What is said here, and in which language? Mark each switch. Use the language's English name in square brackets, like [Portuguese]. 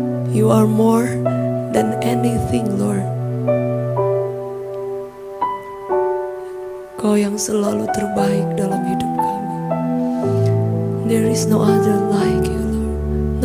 [English] You are more than anything, Lord. [Indonesian] Kau yang selalu terbaik dalam hidup kami. [English] There is no other like you, Lord.